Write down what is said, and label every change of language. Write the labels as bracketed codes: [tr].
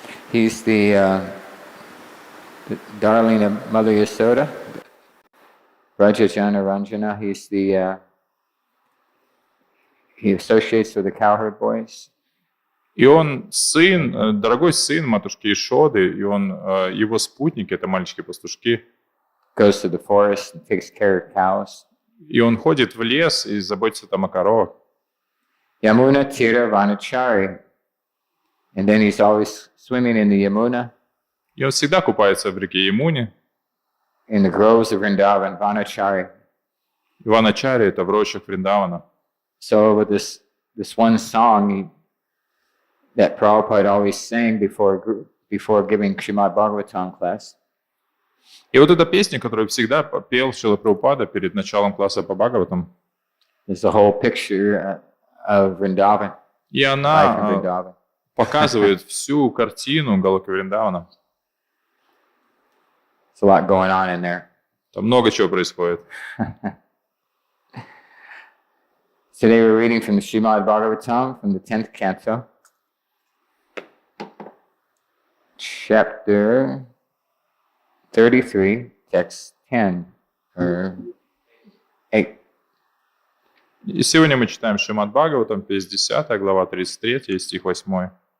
[en] He's the darling of Mother Yasoda. Brajajana Ranjana, he associates with the cowherd boys. [ru] И он сын, дорогой сын матушки Ишоды, и он его спутник, это мальчики-пастушки. [en] Goes to the forest and takes care of cows. [ru] И он ходит в лес и заботится там о коровах. [sa] Yamuna Tira Vanachari. [en] And then he's always swimming in the Yamuna. [ru] И он всегда купается в реке Ямуне. [en] In the groves of Vrindavan, Vanachari. [ru] Ваначари — это в рощах Вриндавана. [en] So with this one song that Prabhupada always sang before giving Śrīmad-Bhāgavatam class. [ru] И вот эта песня, которую всегда пел Шрила Прабхупада перед началом класса по Бхагаватам. [en] There's a whole picture of Vrindavan. [ru] И она показывает всю картину Галоки Вриндавана. [en] There's a lot going on in there. [ru] Там много чего происходит. [en] Today we're reading from the Śrīmad-Bhāgavatam from the 10th canto, chapter 33, text 10, or 8. [ru] И сегодня мы читаем Шримад-Бхагаватам, 50 глава, 33, стих 8.